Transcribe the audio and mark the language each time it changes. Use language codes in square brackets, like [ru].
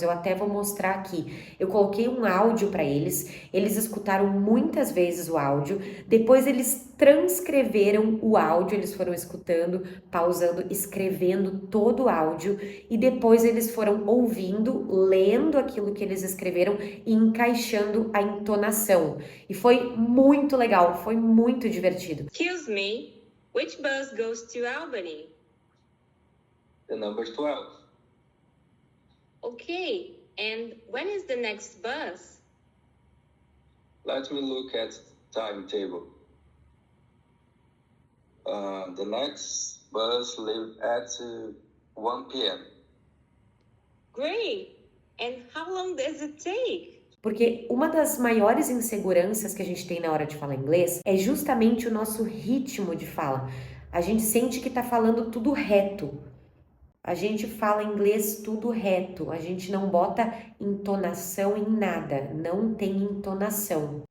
[pt] Eu até vou mostrar aqui. Eu coloquei um áudio para eles escutaram muitas vezes o áudio, depois eles transcreveram o áudio, eles foram escutando, pausando, escrevendo todo o áudio e depois eles foram ouvindo, lendo aquilo que eles escreveram e encaixando a entonação. E foi muito legal, foi muito divertido. [en] Excuse me, which bus goes to Albany? The number 12. Okay, and when is the next bus? Let me look at the timetable. The next bus leaves at 1 p.m. Great! And how long does it take? [pt] Porque uma das maiores inseguranças que a gente tem na hora de falar inglês é justamente o nosso ritmo de fala. A gente sente que tá falando tudo reto. A gente fala inglês tudo reto, a gente não bota entonação em nada, não tem entonação.